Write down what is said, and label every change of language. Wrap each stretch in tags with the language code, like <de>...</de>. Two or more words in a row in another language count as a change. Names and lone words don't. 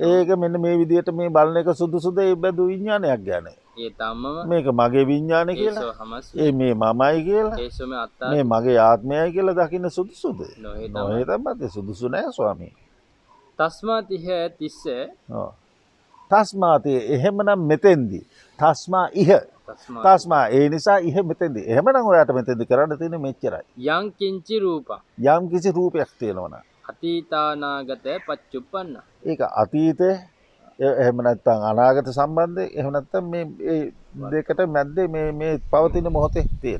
<si>ඒක මෙන්න මේ විදිහට මේ බලන එක සුදුසුද ඒ බඳු විඥානයක් ගැන.</si> <pi>ඒ තම්මම</pi> <si>මේක මගේ විඥානය කියලා.</si> <pi>ඒසෝ හමස්මි.</pi> <si>ඒ මේ මමයි කියලා.</si> <pi>ඒසෝ මේ අත්තාති.</pi> <si>මේ මගේ ආත්මයයි කියලා දකින්න සුදුසුද?</si> <pi>නොහේතම්. නොහේතම් බද්දේ</pi> <si>සුදුසු නෑ ස්වාමී.</si> <pi>තස්මාතිහ තිස්ස.</pi> <si>ඔව්. තස්මාති එහෙමනම් මෙතෙන්දී</si> <pi>තස්මා ඉහ</pi> <si>තස්මා ඒ නිසා ඉහ මෙතෙන්දී එහෙමනම් ඔයාට මෙතෙන්දී කරන්න තියෙන්නේ මෙච්චරයි.</si> <pi>යං කිංචි රූපං</pi> <si>යම් කිසි රූපයක් තියෙනවනම්</si> <pi>අතීතානාගත පච්චුප්පන්න.</pi> <si>ඒක අතීතේ එහෙම නැත්නම් අනාගත සම්බන්ධය එහෙම නැත්නම් මේ දෙකට මැද්දේ මේ පවතින මොහොතේ තියෙන.</si>